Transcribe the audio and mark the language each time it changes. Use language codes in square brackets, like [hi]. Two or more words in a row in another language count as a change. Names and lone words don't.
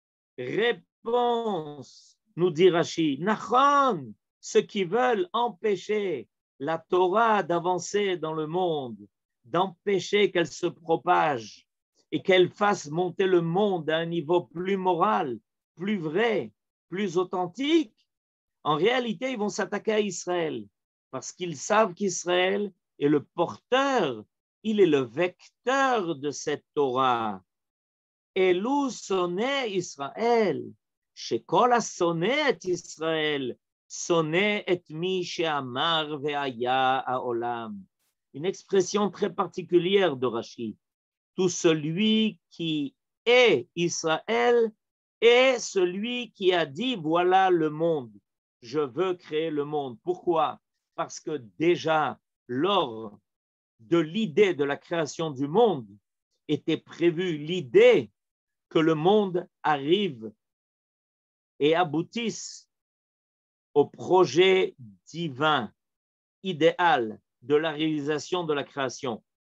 [fr] Réponse, nous dit Rashi, Nachon, ceux qui veulent empêcher la Torah d'avancer dans le monde, d'empêcher qu'elle se propage et qu'elle fasse monter le monde à un niveau plus moral, plus vrai, plus authentique, en réalité, ils vont s'attaquer à Israël parce qu'ils savent qu'Israël est le porteur, il est le vecteur de cette Torah. [he] אלו שונאי ישראל, שכל השונא את ישראל, שונא את מי שאמר והיה העולם. [fr] Une expression très particulière de Rashi. Tout celui qui est Israël est celui qui a dit voilà le monde. Je veux créer le monde. Pourquoi? Parce que déjà, lors de l'idée de la création du monde, était prévue l'idée que le monde arrive et aboutisse au projet divin, idéal de la réalisation de la création.